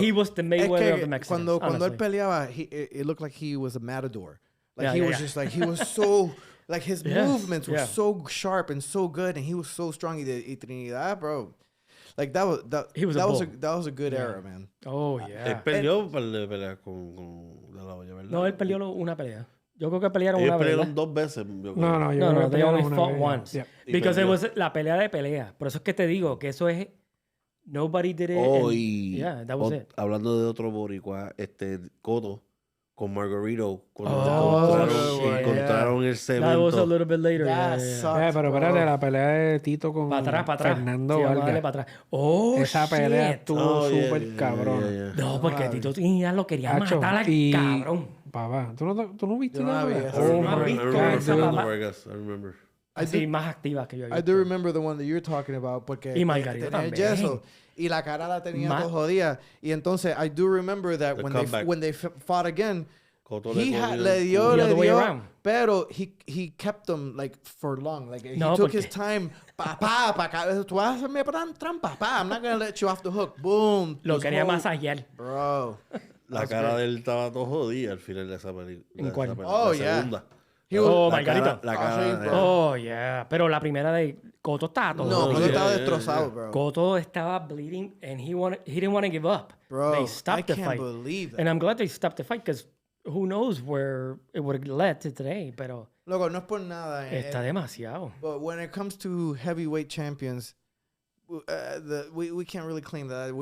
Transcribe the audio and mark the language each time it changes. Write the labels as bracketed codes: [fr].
[en] he was the Mayweather of the Mexicans. [es] Cuando él peleaba, [en] it looked like he was a matador. Like he was just like, he was so, like his movements were so sharp and so good, and he was so strong. Y Trinidad, bro. Like that was a good era, man. Oh yeah. [es] Él peleó con De La Hoya, ¿verdad? No, él peleó una pelea. Yo creo que pelearon una vez. Pelearon 2 veces. [en] No, they only fought once. Because it was [es] la pelea de pelea. Por eso es que te digo que eso es [en] Nobody did it. Oh, yeah, that was it. [es] Hablando de otro boricua, Cotto con Margarito encontraron el cemento. [en] That was a little bit later. [es] Pero espérate, la pelea de Tito con Fernando Vargas. Esa pelea estuvo súper cabrón. No, porque Tito ya lo quería matar al cabrón. Papá, ¿tú no viste nada? [en] I remember. [es] Así, más activa que yo. [en] I do remember the one that you're talking about porque [es] y Margarita tenía yeso y la cara la tenía todo jodida. Y entonces [en] I do remember that when they fought again, [es] le dio, pero [en] he kept them like for long. Like he took his time. [es] Tú vas a hacerme trampa, [en] I'm not gonna let you off the hook. Boom. [es] Lo quería masajear. [en] Bro. [es] La cara de él estaba todo jodida al final de esa película. ¿En cuál? [en] Oh, [es] yeah. Segunda. [en] Margarito. Yeah. [es] Pero la primera de Cotto estaba todo. No, Cotto estaba destrozado, bro. [en] Cotto estaba bleeding and he didn't want to give up. Bro, they stopped the fight. Believe it. And I'm glad they stopped the fight because who knows where it would have led to today. [es] Pero loco, no es por nada. Está demasiado. [en] But when it comes to heavyweight champions, we can't really claim that.